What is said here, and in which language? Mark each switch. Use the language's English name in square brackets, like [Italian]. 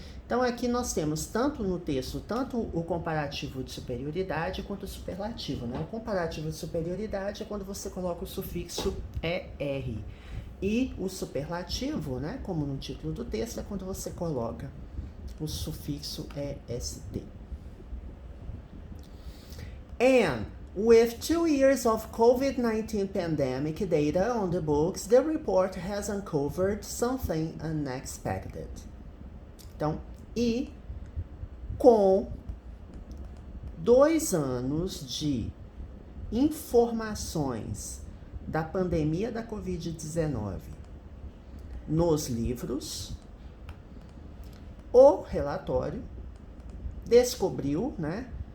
[Portuguese] Então aqui nós temos tanto no texto, tanto o comparativo de superioridade quanto o superlativo, né? O comparativo de superioridade é quando você coloca o sufixo ER. E o superlativo, né, como no título do texto, é quando você coloca o sufixo EST. [English] And with 2 years of COVID-19 pandemic data on the books, the report has uncovered something unexpected. [Portuguese] Então, e com 2 anos de informações da pandemia da Covid-19 nos livros, o relatório descobriu, né?